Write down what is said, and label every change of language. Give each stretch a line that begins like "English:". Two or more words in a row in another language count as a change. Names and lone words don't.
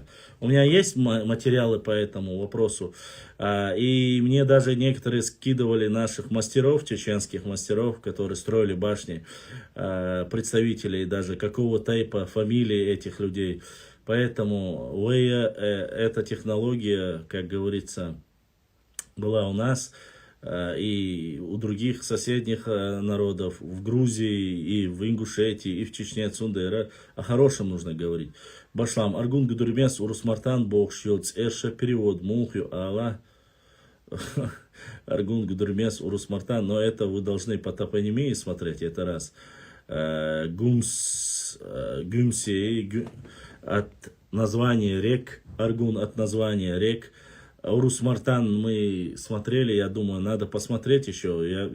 Russian: У меня есть материалы по этому вопросу, и мне даже некоторые скидывали наших мастеров, чеченских мастеров, которые строили башни, представителей даже какого типа, фамилии этих людей. Поэтому эта технология, как говорится, была у нас и у других соседних народов, в Грузии, и в Ингушетии, и в Чечне, Цундера. О хорошем нужно говорить. Башлам, Аргун Гудурмес, Урусмартан, Бог Шьоц, Эша, перевод, Мухью, Алла. Аргун Гудурмес, Урусмартан, но это вы должны по топонимии смотреть, это раз. Гумсей, от названия рек, Аргун от названия рек. Урус-Мартан мы смотрели, я думаю, надо посмотреть еще.